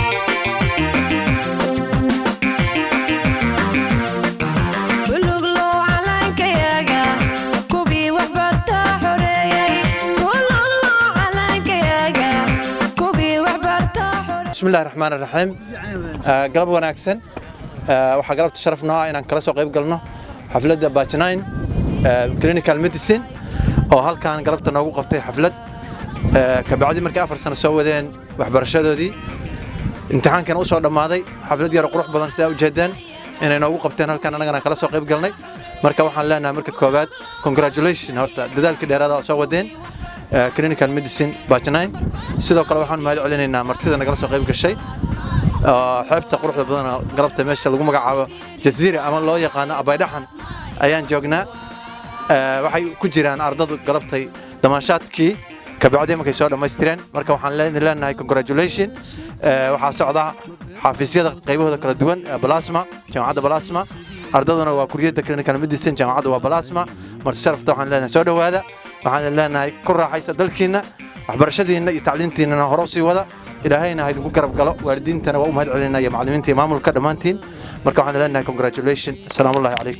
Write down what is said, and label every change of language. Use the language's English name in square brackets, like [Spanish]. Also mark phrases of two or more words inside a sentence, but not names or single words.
[Arabic] بسم الله الرحمن الرحيم [Somali] قلب وناكسن waxaa galabta sharaf noo ah inaan kala soo qayb galno xafladda [English] batch 9 clinical medicine [Somali] oo halkaan galabta noogu qabtay xaflad ka bacdi markii 4 sano soo wadeen waxbarashadoodii imtixaankan u soo dhamaaday xaflad yar qurux badan sida u jeedeen inay noogu qabteen halkaan anagana kala soo qayb galnay marka waxaan leenahay marka koobaad congratulations horta dadaalkii dheeraad ah soo wadeen [English] clinical medicine batch 9 [Somali] sidoo kale waxaan mahad celinaynaa martida nagala soo qayb gashay xeebta quruxda badan galabta meesha lagu magacaabo Jazeera ama loo yaqaan Abaydhaxan ayaan joognaa waxay ku jiraan ardaydu galabtay damaashaadkii ka bacdi markay soo dhameystireen marka waxaan leenahay congratulations waxa socda xafiisyada qaybahooda kala duwan plasma jaamacadda plasma ardayduna waa kuriyada [English] clinical medicine [Somali] jaamacadda waa plasma marti sharafta waxaan leenahay soo dhawaada waxaan leenahay ku raaxaysa dalkiina waxbarashadiina iyo tacliintiina hore u sii wada ilaahayna haydu ku garab galo waalidiintana waa u mahad celinaya macallimiinta iyo maamulka dhamaantiin marka waxaan leenahay congratulations [Arabic] salaamu alaykum